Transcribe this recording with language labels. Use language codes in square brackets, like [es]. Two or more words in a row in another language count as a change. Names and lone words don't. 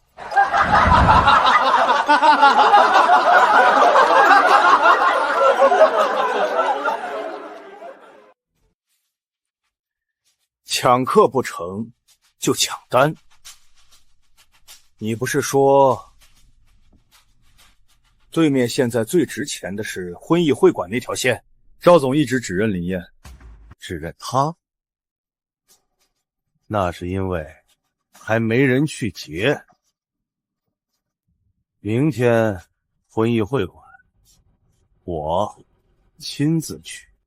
[zh] 抢客不成就搶單。你不是說对面現在最值錢的是婚藝會館那條線？趙總一直只認林燕，只認他，那是因為還沒人去劫。明天婚藝會館，我親自去。